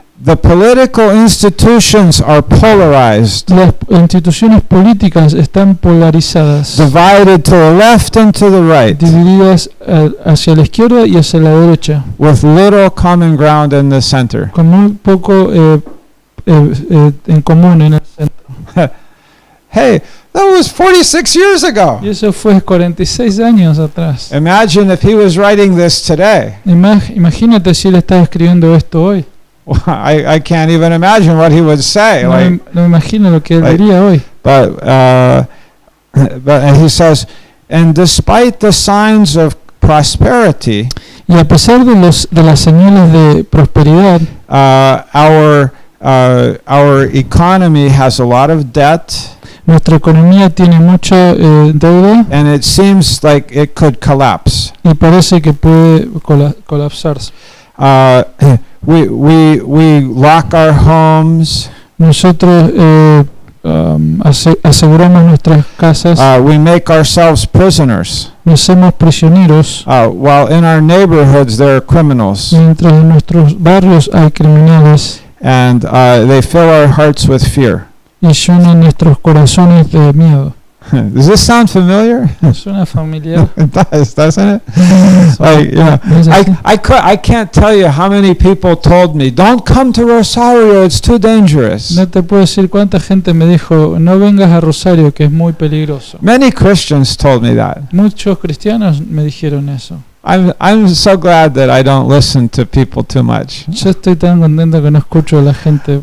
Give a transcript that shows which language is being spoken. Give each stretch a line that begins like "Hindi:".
English: The political institutions are polarized.
Spanish: Las instituciones políticas están polarizadas.
English: Divided to the left and to the right.
Spanish: Divididas hacia la izquierda y hacia la derecha.
English: With little common ground in the center.
Spanish: Con muy poco en común en el centro.
English: Hey, that was 46 years ago.
Spanish: Y eso fue 46 años atrás.
English: Imagine if he was writing this today.
Spanish: Imagínate si él está escribiendo esto hoy.
English: I can't even imagine what he would say.
Spanish: No me imagino lo que él diría hoy.
English: But he says, and despite the signs of prosperity,
Spanish: y a pesar de las señales de prosperidad,
English: our economy has a lot of debt.
Spanish: Nuestra economía tiene mucha deuda.
English: And it seems like it could collapse.
Spanish: Y parece que puede colapsarse.
English: We lock our homes.
Spanish: Nosotros aseguramos nuestras casas,
English: we make ourselves prisoners,
Spanish: nos hacemos prisioneros,
English: while in our neighborhoods there are criminals,
Spanish: mientras en nuestros barrios hay criminales
English: and they fill our hearts with fear.
Spanish: y llenan nuestros corazones de miedo.
English: Does this sound familiar?
Spanish: Suena familiar.
English: It does, doesn't it? Like, you know, I can't tell you how many people told me, don't come to Rosario, it's too dangerous.
Spanish: No te puedo decir cuánta gente me dijo, no vengas a Rosario, que es muy peligroso.
English: Many Christians told me that.
Spanish: Muchos cristianos me dijeron eso.
English: I'm so glad that I don't listen to people too much.
Spanish: Yo estoy tan contento que no escucho a la gente.